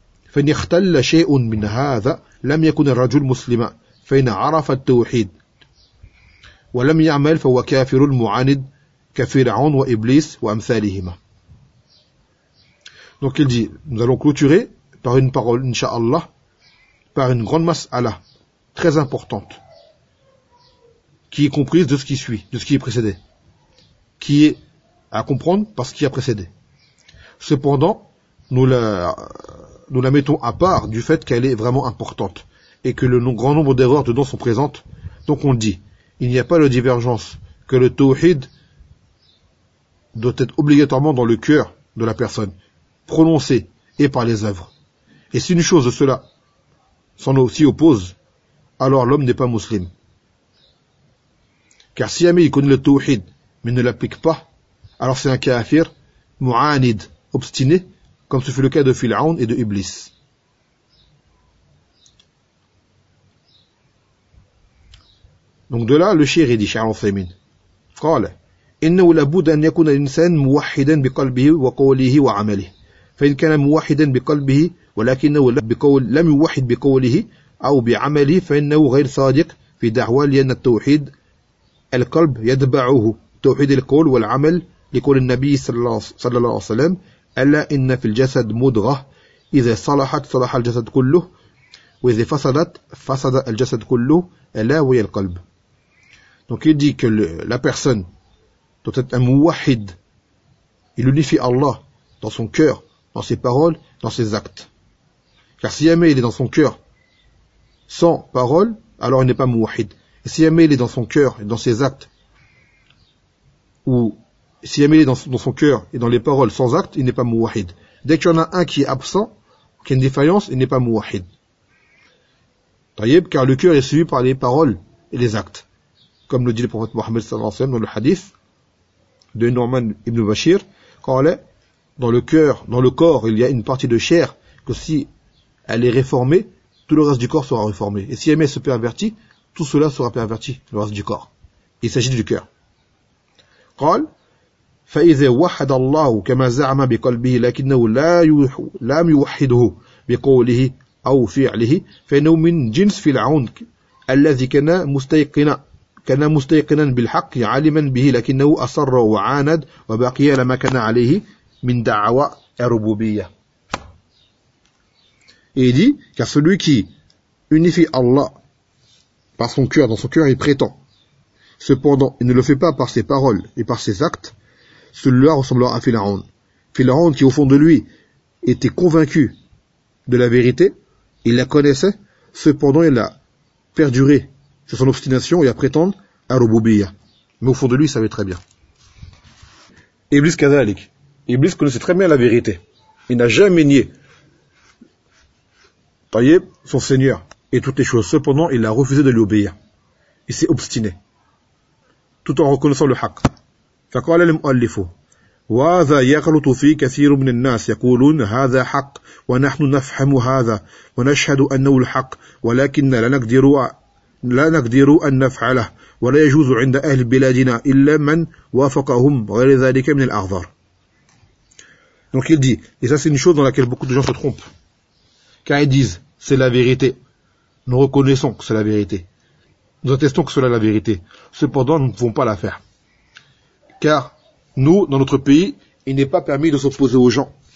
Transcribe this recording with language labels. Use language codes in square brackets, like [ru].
[ar] فإن اختل شيء من هذا لم يكن الرجل مسلما فإن عرف التوحيد ولم يعمل فهو كافر المعاند كفرعون وإبليس وأمثالهما. [fr] Donc il dit, nous allons clôturer par une parole, inshallah, par une grande mas'ala très importante, qui est comprise de ce qui suit, de ce qui est précédé, qui est à comprendre par ce qui a précédé. Cependant, nous la mettons à part du fait qu'elle est vraiment importante et que le grand nombre d'erreurs dedans sont présentes. Donc on le dit. Il n'y a pas de divergence que le tawhid doit être obligatoirement dans le cœur de la personne, prononcé et par les œuvres. Et si une chose de cela s'y oppose, alors l'homme n'est pas musulman. Car si jamais il connaît le tawhid mais ne l'applique pas, alors c'est un kafir, mu'anid, obstiné, comme ce fut le cas de Fir'aun et de Iblis. Donc de là, le shir, il dit, Cheikh Othaymin, [ar] قَالَ إِنَّهُ لَبُدَ أَنْ يَكُنَ الْإِنسَانُ مُوَحِّدًا بِقَلْبِهِ وَقَوْلِهِ وَعَمَلِهِ فَإِنْ كَانَ مُوَحِّدًا بِقَلْبِهِ وَلَكِنَّهُ لَمْ يُوَحِّدْ بِقَوْلِهِ أَوْ بِعَمَلِهِ فَإِنَّهُ غَيْرُ صَادِقٍ فِي دَعْوَى لِأَنَّ التَّوْحِيدَ الْقَلْبُ يَتْبَعُهُ تَوْحِيدُ الْقَوْلِ وَالْعَمَلِ لِقَوْلِ النَّبِيِّ صَلَّى اللَّهُ عَلَيْهِ وَسَلَّمَ أَلَا إِنَّ فِي الْجَسَدِ مُضْغَةً إِذَا صَلَحَتْ صَلَحَ الْجَسَدُ كُلُّهُ وَإِذَا فَسَدَتْ فَسَدَ الْجَسَدُ كُلُّهُ أَلَا وَهِيَ الْقَلْبُ. [fr] Donc il dit que la personne doit être un muwahid. Il unifie Allah dans son cœur, dans ses paroles, dans ses actes. Car si jamais il est dans son cœur sans parole, alors il n'est pas muwahid. Et si jamais il est dans son cœur et dans ses actes, ou si jamais il est dans son cœur et dans les paroles sans actes, il n'est pas muwahid. Dès qu'il y en a un qui est absent, qui a une défaillance, il n'est pas muwahid. Tayyib, car le cœur est suivi par les paroles et les actes. Comme le dit le prophète Mohammed sallallahu alayhi wa sallam dans le hadith de Nu'man ibn Bashir, quand elle est dans le cœur, dans le corps, il y a une partie de chair que si elle est réformée, tout le reste du corps sera réformé. Et si elle se pervertit, tout cela sera perverti, le reste du corps. Il s'agit du cœur. [ar] قال فإذا وحد الله كما زعم بقلبه لكنه لا لم يوحده بقوله أو فعله فإنه من جنس فرعون الذي كان مستيقنا بالحق عالما به لكنه أصر وعاند وبقي على ما كان عليه من دعوى الربوبية. [fr] Il dit car celui qui unifie Allah par son cœur, dans son cœur il prétend. Cependant, il ne le fait pas par ses paroles et par ses actes, celui-là ressemblera à Fir'aun. Fir'aun qui, au fond de lui, était convaincu de la vérité, il la connaissait, cependant il a perduré sur son obstination et à prétendre à Rububiya. Mais au fond de lui, il savait très bien. Iblis Kazalik. Iblis connaissait très bien la vérité. Il n'a jamais nié Tayyib, son Seigneur, et toutes les choses. Cependant, il a refusé de lui obéir. Il s'est obstiné. Tout en reconnaissant le haq. [ar] فقال المؤلف وهذا يغلط فيه كثير من الناس يقولون هذا حق ونحن نفهم هذا ونشهد أنه الحق ولكن لا نقدر أن نفعله ولا يجوز عند أهل بلادنا إلا من وافقهم غير ذلك من الأغضار. [fr] Donc il dit, et ça c'est une chose dans laquelle beaucoup de gens se trompent, car ils disent, c'est la vérité. Nous reconnaissons que c'est la vérité. Nous attestons que cela est la vérité. Cependant, nous ne pouvons pas la faire. Car nous, dans notre pays, il n'est pas permis de s'opposer aux gens.